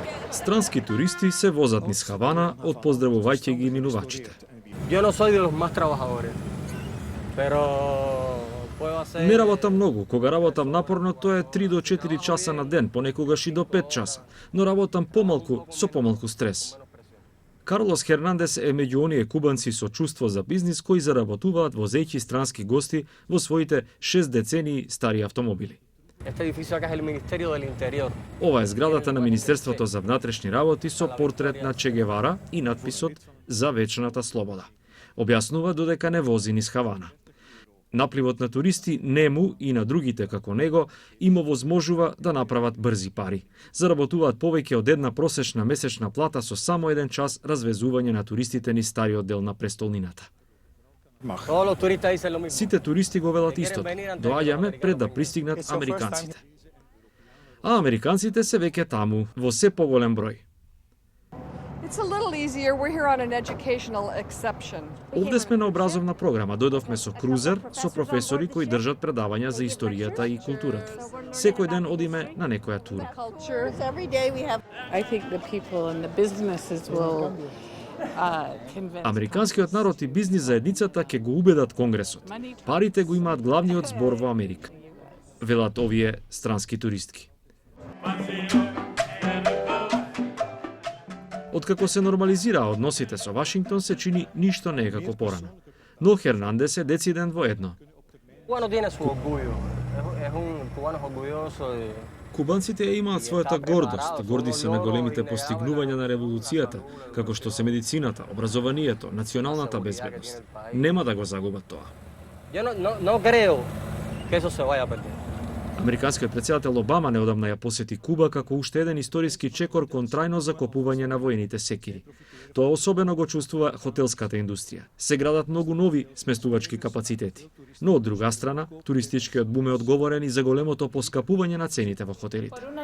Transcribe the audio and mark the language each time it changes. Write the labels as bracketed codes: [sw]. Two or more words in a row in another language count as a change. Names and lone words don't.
[mk] Странски туристи се возат низ Хавана, отпоздравувајќи ги минувачите. [es] Yo no soy de los más trabajadores, pero puedo hacer... [mk] Не работам многу, кога работам напорно тоа е 3 до 4 часа на ден, понекогаш и до 5 часа, но работам помалку со помалку стрес. Карлос Хернандес е меѓу оние кубанци со чувство за бизнис кои заработуваат возејќи странски гости во своите 6 децении стари автомобили. [es] Este edificio acá es el Ministerio del Interior. [mk] Ова е зградата на Министерството за внатрешни работи со портрет на Че Гевара и надписот "За вечната слобода". Објаснува додека не вози низ Хавана. Напливот на туристи нему и на другите како него им овозможува да направат брзи пари. Заработуваат повеќе од една просечна месечна плата со само 1 час развезување на туристите низ стариот дел на престолнината. [es] Todos los turistas dicen lo mismo. [mk] Сите туристи го велат истото. Доаѓаме пред да пристигнат американците. А американците се веќе таму, во се поголем број. [en] It's a little easier. We're here on an educational exception. [mk] Овде сме на образовна програма. Дојдовме со крузер, со професори кои држат предавања за историјата и културата. Секој ден одиме на некоја тура. [en] I think the people and the businesses will convince. [mk] Американскиот народ и бизнис заедницата ќе го убедат Конгресот. Парите го имаат главниот збор во Америка, велат овие странски туристки. Откако се нормализираа односите со Вашингтон, се чини ништо не е како порано. Но Хернандес е дециден во едно. [es] Cubano tiene su orgullo. Es un cubano orgulloso de... [mk] Кубанците имаат својата гордост, горди се на големите постигнувања на револуцијата, како што се медицината, образованието, националната безбедност. Нема да го загубат тоа. [es] Yo no creo que eso se vaya a perder. [mk] Американскиот претседател Обама неодамна ја посети Куба како уште еден историски чекор кон трајно закопување на воените секири. Тоа особено го чувствува хотелската индустрија. Се градат многу нови сместувачки капацитети. Но од друга страна, туристичкиот бум е одговорен и за големото поскапување на цените во хотелите.